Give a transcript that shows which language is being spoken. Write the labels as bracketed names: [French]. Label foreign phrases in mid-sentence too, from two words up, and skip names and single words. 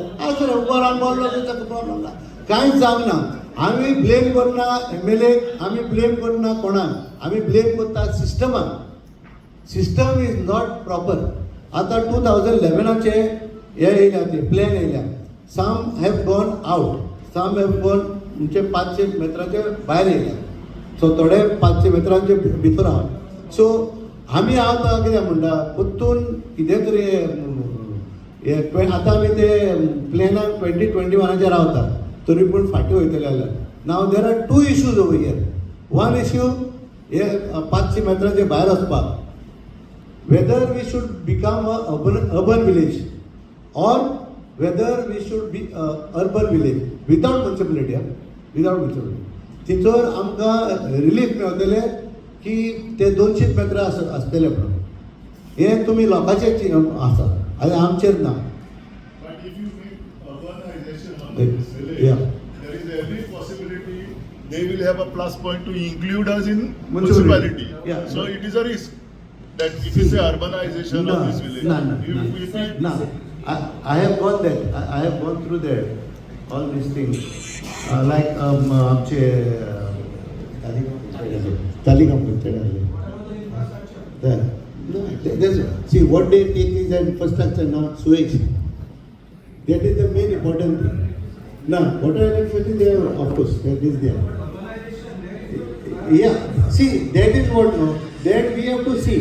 [Konkani] आज रे वरान बोल्लो ताका प्रॉब्लम ना, कांयच जावंक ना। आमी ब्लेम करना MLA, आमी ब्लेम करना कोणाक, आमी ब्लेम करता सिस्टमाक। [English] system is not proper. [Konkani] आतां 2011चे हे येयल्या ते प्लॅन येयल्या, [English] some have gone out, some have gone [Konkani] म्हणजे 500 मेत्राचे भायर येयल्या, सो थोडे 500 मेत्रांचे भितर आहा। सो आमी आतां कितें म्हणटा परतून कितें तरी आतां आमी ते प्लॅनाक 2021चे रावता तरी पूण फाटीं वयतले जाल्यार। [English] now there are 2 issues over here. one issue [Konkani] हे 500 मेत्राचे भायर वचपाक, [English] whether we should become a urban village or whether we should be a urban village without municipality, without municipality। [Konkani] तिचोर आमकां रिलीफ मेळटले की ते 200 मेत्रा आसतले म्हणून। हे तुमी लोकांचे आसा, आनी आमचेर ना। [English] But if you make urbanization on this village, there is every possibility they will have a plus point to include us in municipality. Yeah. So it is a risk that if you say urbanization of this village, No. I have gone that. I have gone through that, all these things. Like [Konkani] आमचे तालिगाम [English] see what they take is an infrastructure, not sewage. That is the main important thing. Now, water and facility, they are, of course, that is there. Yeah, see, that is what now, that we have to see.